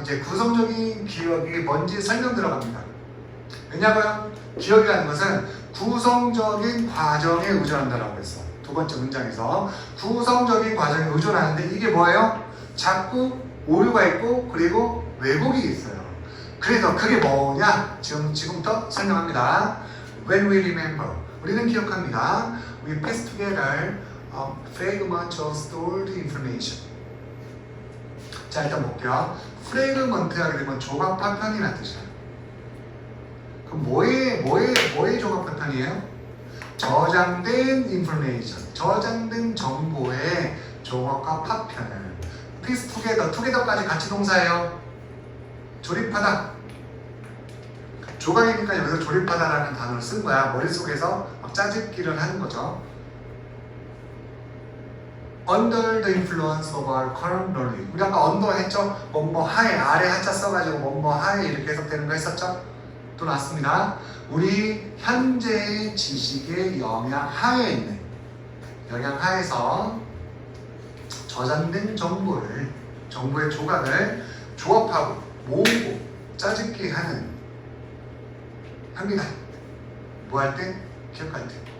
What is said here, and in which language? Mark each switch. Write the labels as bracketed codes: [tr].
[ko] 이제 구성적인 기억이 뭔지 설명 들어갑니다. 왜냐고요? 기억이라는 것은 구성적인 과정에 의존한다라고 했어. 두 번째 문장에서 구성적인 과정에 의존하는데 이게 뭐예요? 자꾸 오류가 있고 그리고 왜곡이 있어요. 그래서 그게 뭐냐? 지금부터 설명합니다. [en] When we remember, [ko] 우리는 기억합니다. [en] We piece together fragments of stored information. [ko] 자, 일단 볼게요. 프래그먼트 하게 되면 조각 파편이라는 뜻이야. 그럼 뭐의 조각 파편이에요? 저장된 information, 저장된 정보의 조각과 파편을 piece together, together까지 같이 동사예요. 조립하다. 조각이니까 여기서 조립하다라는 단어를 쓴 거야. 머릿속에서 막 짜집기를 하는 거죠. [en] Under the influence of our current knowledge. [ko] 우리 아까 under 했죠? 뭐뭐 하에, 아래 하자 써가지고 뭐뭐 하에 이렇게 해석되는 거 했었죠? 또 나왔습니다. 우리 현재의 지식의 영향 하에 있는, 영향 하에서 저장된 정보의 조각을 조합하고 모으고 짜집기 합니다. 뭐 할 때? 기억할 때.